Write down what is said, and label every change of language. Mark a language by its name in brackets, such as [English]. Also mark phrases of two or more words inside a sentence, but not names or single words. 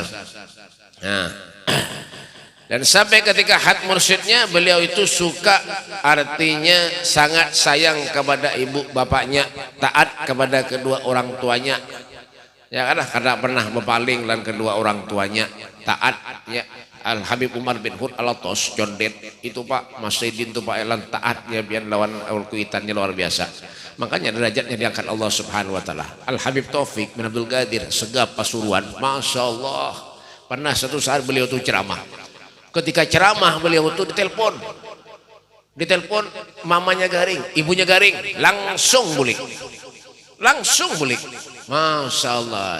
[Indonesian] Nah, dan sampai ketika khat mursyidnya beliau itu suka, artinya sangat sayang kepada ibu bapaknya, taat kepada kedua orang tuanya. Ya karena pernah berpaling dan kedua orang tuanya taat. [Banjar] Ya Al Habib Umar bin Hud Alatos Condet itu Pak Mas Saidin itu Pak Elan taatnya biar lawan kuitannya luar biasa. [Indonesian] Makanya derajatnya diangkat Allah [Arabic] Subhanahu Wa Taala. [Indonesian] Al Habib Taufik bin Abdul Qadir Segap Pasuruan, [Arabic] masya Allah. [Banjar] Pernah satu saat beliau tuh ceramah. Ketika ceramah beliau itu ditelepon mamanya garing, ibunya garing, langsung bulik, [Arabic] masya Allah.